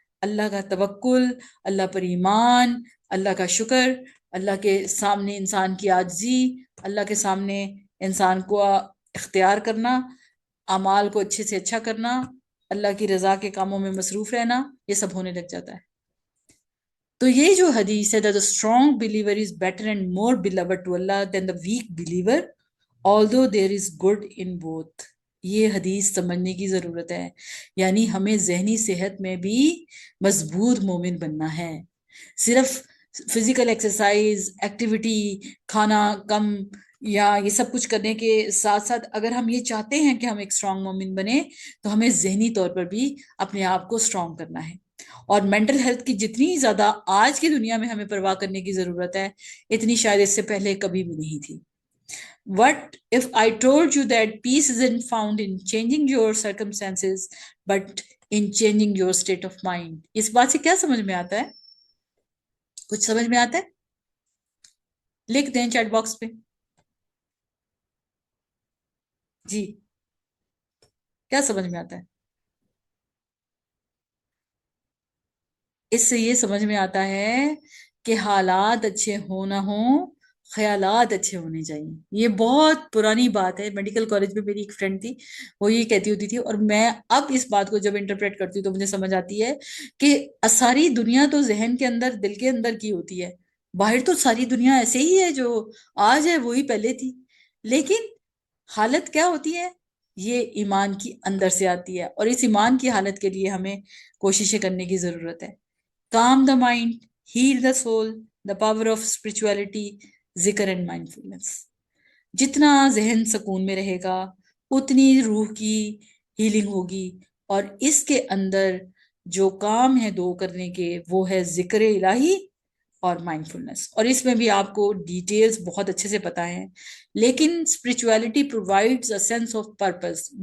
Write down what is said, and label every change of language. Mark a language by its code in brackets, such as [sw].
[ur] اللہ کا توکل، اللہ پر ایمان، اللہ کا شکر، اللہ کے سامنے انسان کی عاجزی، اللہ کے سامنے انسان کو اختیار کرنا، اعمال کو اچھے سے اچھا کرنا، اللہ کی رضا کے کاموں میں مصروف رہنا، یہ سب ہونے لگ جاتا ہے. تو یہ جو حدیث ہے [en] that the strong believer is better and more beloved to Allah than the weak believer although there is good in both، [ur] یہ حدیث سمجھنے کی ضرورت ہے. یعنی ہمیں ذہنی صحت میں بھی مضبوط مومن بننا ہے. صرف فزیکل ایکسرسائز، ایکٹیویٹی، کھانا کم یا یہ سب کچھ کرنے کے ساتھ ساتھ اگر ہم یہ چاہتے ہیں کہ ہم ایک اسٹرانگ مومن بنے تو ہمیں ذہنی طور پر بھی اپنے آپ کو اسٹرانگ کرنا ہے. اور مینٹل ہیلتھ کی جتنی زیادہ آج کی دنیا میں ہمیں پرواہ کرنے کی ضرورت ہے، اتنی شاید اس سے پہلے کبھی بھی نہیں تھی. [en] What if I told you that peace isn't found in changing your circumstances but in changing your state of mind؟ [ur] اس بات سے کیا سمجھ میں آتا ہے؟ کچھ سمجھ میں آتا ہے؟ لکھ دیں چیٹ باکس پہ. جی کیا سمجھ میں آتا ہے؟ اس سے یہ سمجھ میں آتا ہے کہ حالات اچھے ہو نہ ہوں، خیالات اچھے ہونے چاہیے. یہ بہت پرانی بات ہے. میڈیکل کالج میں میری ایک فرینڈ تھی، وہ یہ کہتی ہوتی تھی، اور میں اب اس بات کو جب انٹرپریٹ کرتی ہوں تو مجھے سمجھ آتی ہے کہ ساری دنیا تو ذہن کے اندر، دل کے اندر کی ہوتی ہے. باہر تو ساری دنیا ایسے ہی ہے، جو آج ہے وہی پہلے تھی، لیکن حالت کیا ہوتی ہے؟ یہ ایمان کی اندر سے آتی ہے، اور اس ایمان کی حالت کے لیے ہمیں کوششیں کرنے کی ضرورت ہے. [en] Calm the mind, heal the soul, the power of spirituality, ذکر and mindfulness. [ur] جتنا ذہن سکون میں رہے گا اتنی روح کی ہیلنگ ہوگی. اور اس کے اندر جو کام ہے دو کرنے کے، وہ ہے ذکر الہی اور مائنڈفلنس. اور اس میں بھی آپ کو ڈیٹیلز بہت اچھے سے پتا ہیں، لیکن [en] Spirituality provides a sense of purpose.